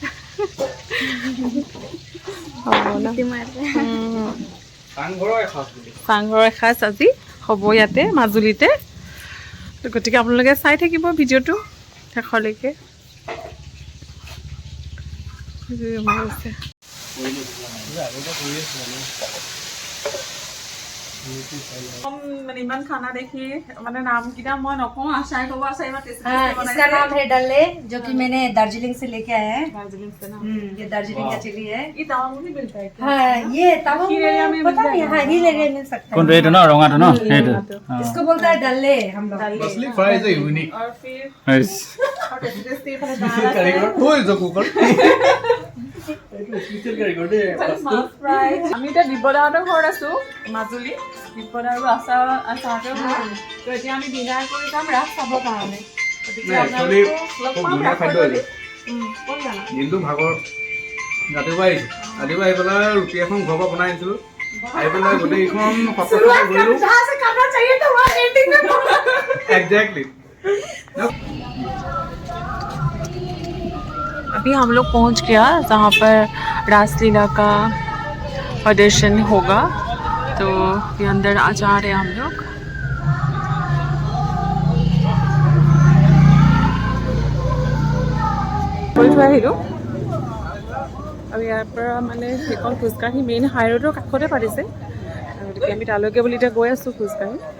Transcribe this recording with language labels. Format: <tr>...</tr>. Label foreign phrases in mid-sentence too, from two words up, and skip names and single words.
<as>চাংঘৰৰ এসাঁজ আজি হ'ব ইয়াতে মাজুলীতে, গতিকে আপোনালোকে চাই থাকিব ভিডিঅ'টো শেষলৈকে। মানে ইমান খানা দেখি মানে নামকেইটা মই নকওঁ, আশাই ক'ব। আশাই</as> <hi>इसका नाम है डल्ले, जो कि मैंने दार्जिलिंग से लेके आया है। दार्जिलिंग से ना, ये दार्जिलिंग का चिली है। ये तवांग में मिलता है क्या? हाँ ये तवांग में पता नहीं, हाँ हिल एरिया मिल सकता है।</hi> <as>কোনটো এইটো ন ৰঙাটো ন সেইটো</as> <hi>इसको बोलता है डल्ले हम लोग। असली फ्राई</hi> <en>is unique.</en> <hi>और फिर</hi> <as>হৈছে।</as> <hi>और टेस्टी इफाले दाल আছে,</hi> <en>Who is the cooker? Special</en> <as>কাৰিকৰ দেই। মাছ ফ্ৰাই। আমি এতিয়া দিব্যদাহঁতৰ ঘৰত আছোঁ মাজুলী, দিব্যদা আৰু আচাহঁতৰ ঘৰত। তো এতিয়া আমি ডিনাৰ কৰি যাম ৰাস চাবৰ কাৰণে। গতিকে নাই, actually আপোনালোকো লগ খুব পাম ধুনীয়া খাদ্য ৰাসৰ এইটো। কোন জানা দিনটো ভাগৰ ৰাতিপুৱা আহিছোঁ ৰাতিপুৱা আহি পেলাই ৰুটি এখন ঘৰৰ পৰা বনাই আনিছিলোঁ আহি পেলাই গোটেইখন সত্ৰ ঘূৰিলোঁ একজেক্টলি</as> <hi>अभी हम लोग पहुंच गया जहाँ पर रासलीला का प्रदर्शन होगा तो ये अंदर आ जा रहे हैं हम लोग</hi> <as>কৰি থৈ আহিলোঁ আৰু ইয়াৰ পৰা মানে সেইখন খোজকাঢ়ি মেইন হাই ৰোডৰ কাষতে পাতিছে গতিকে আমি তালৈকে বুলি এতিয়া গৈ আছোঁ খোজকাঢ়ি</as>